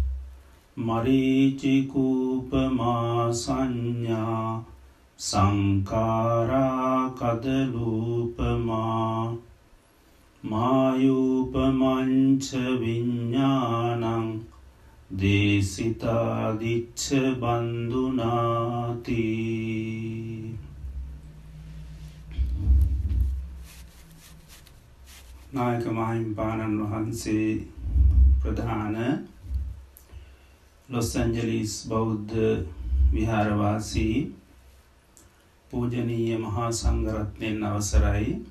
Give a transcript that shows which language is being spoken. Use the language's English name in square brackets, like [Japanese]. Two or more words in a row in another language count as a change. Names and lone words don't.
[Pali] මරීචිකූපමා සංඥා සංකාරා කදලූපමා මායූපමංච විඤ්ඤාණං දේසිතාදිච්ච බන්දුනාති. [Sinhala] නායක මහින්පාණන් වහන්සේ ප්‍රධාන ලොස් ඇන්ජලිස් බෞද්ධ විහාරවාසී පූජනීය මහා සංඝරත්නයන් අවසරයි.